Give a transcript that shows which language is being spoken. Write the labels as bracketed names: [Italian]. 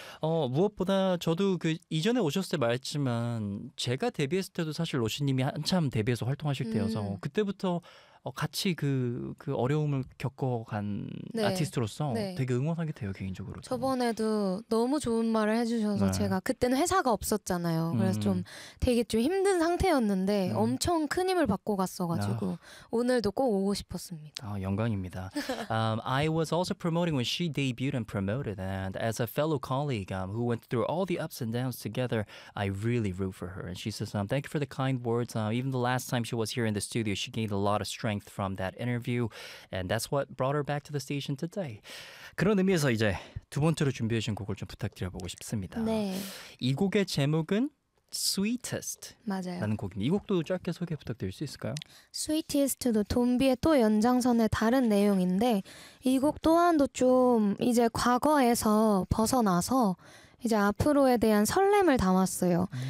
[Korean] 무엇보다 저도 그 이전에 오셨을 때 말했지만 제가 데뷔했을 때도 사실 로시님이 한참 데뷔해서 활동하실 때여서 그때부터 같이 그 어려움을 겪어간 네. 아티스트로서 네. 되게 응원하게 돼요, 개인적으로. 저번에도 너무 좋은 말을 해주셔서 네. 제가 그때는 회사가 없었잖아요. 그래서 좀 되게 좀 힘든 상태였는데 엄청 큰 힘을 받고 갔어가지고 오늘도 꼭 오고 싶었습니다. 아, 영광입니다. [English] I was also promoting when she debuted and promoted, and as a fellow colleague who went through all the ups and downs together, I really root for her. And she says, thank you for the kind words. Even the last time she was here in the studio, she gained a lot of strength from that interview, and that's what brought her back to the station today. [Korean] 그런 의미에서 이제 두 번째로 준비하신 곡을 좀 부탁드려보고 싶습니다. 네. 이 곡의 제목은 Sweetest 맞아요. 라는 곡입니다. 이 곡도 짧게 소개 부탁드릴 수 있을까요? Sweetest도 돈비의 또 연장선의 다른 내용인데 이 곡 또한도 좀 이제 과거에서 벗어나서 이제 앞으로에 대한 설렘을 담았어요.